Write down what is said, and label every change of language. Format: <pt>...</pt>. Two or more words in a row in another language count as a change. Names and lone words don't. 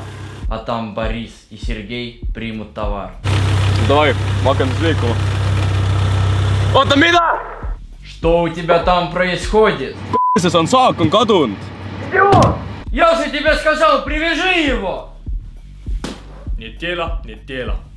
<ru>А там Борис и Сергей примут товар. Давай,</ru> <et>ma hakkan siis liikuma. Oota, mida?</et> <ru>Что у тебя там происходит?</ru> <et>See on saak on kadunud.</et> <ru>Я же тебе сказал, привяжи его! Нет тела, нет тела.</ru>